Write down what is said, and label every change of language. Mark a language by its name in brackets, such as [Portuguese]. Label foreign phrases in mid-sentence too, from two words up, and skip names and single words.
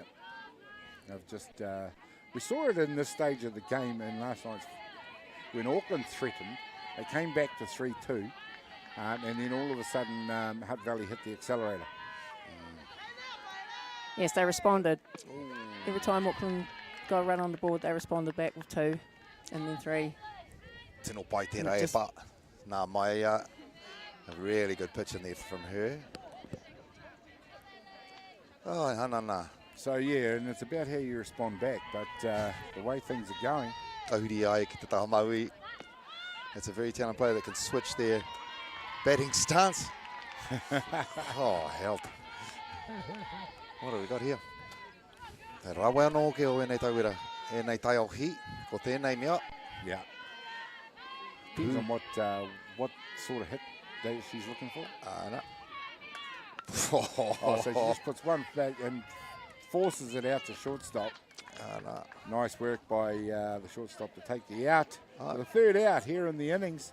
[English] They've just, we saw it in this stage of the game in last night's, when Auckland threatened, they came back to 3-2. And then all of a sudden, Hutt Valley hit the accelerator. Yes, they responded. Every time Auckland got a run on the board, they responded back with 2 and then 3. [Māori] Tino pai tēnā e pa. Nā mai [English] a really good pitch in there from her. Oh, hanana. So yeah, and it's about how you respond back, but the way things are going. [Māori] Kahuri ai ki te taha maui. [English] It's a very talented player that can switch their batting stance. Oh, help. What have we got here? [Māori] Te rawa anō ke o enei tauira, enei tai o hi, ko tēnei mea. [English] Yeah. Depends on what sort of hit that she's looking for. No. So she just puts one back and forces it out to shortstop. No. Nice work by the shortstop to take the out. The 3rd out here in the innings.